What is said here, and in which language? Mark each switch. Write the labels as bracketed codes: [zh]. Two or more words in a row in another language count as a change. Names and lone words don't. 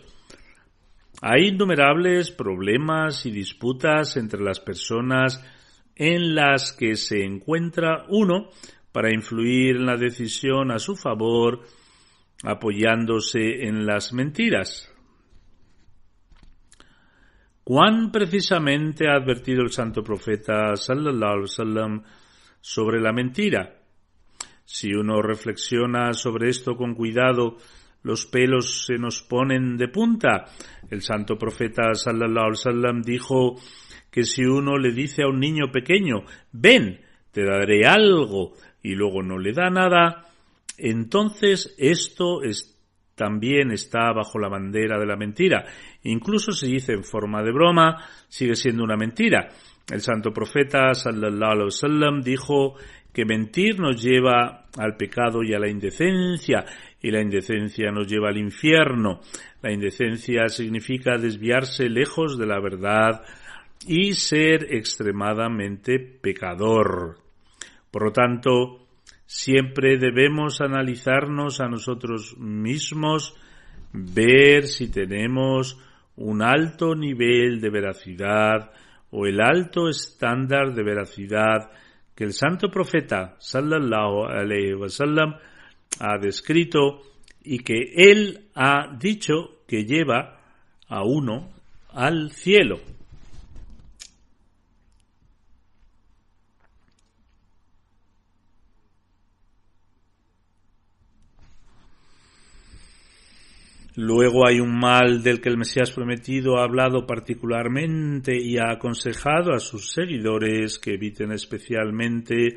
[es] Hay innumerables problemas y disputas entre las personas en las que se encuentra uno para influir en la decisión a su favor, apoyándose en las mentiras. ¿Cuán precisamente ha advertido el santo profeta [ar] صلى الله عليه وسلم [es] sobre la mentira? Si uno reflexiona sobre esto con cuidado, los pelos se nos ponen de punta. El santo profeta [ar] صلى الله عليه وسلم [es] dijo que si uno le dice a un niño pequeño, ven, te daré algo, y luego no le da nada, entonces esto también está bajo la bandera de la mentira. Incluso si dice en forma de broma, sigue siendo una mentira. El santo profeta [ar] صلى الله عليه وسلم [es] dijo que mentir nos lleva al pecado y a la indecencia, y la indecencia nos lleva al infierno. La indecencia significa desviarse lejos de la verdad y ser extremadamente pecador. Por lo tanto, siempre debemos analizarnos a nosotros mismos, ver si tenemos un alto nivel de veracidad o el alto estándar de veracidad que el santo profeta [ar] صلى الله عليه وسلم [es] ha descrito y que él ha dicho que lleva a uno al cielo. Luego hay un mal del que el Mesías prometido ha hablado particularmente y ha aconsejado a sus seguidores que eviten especialmente.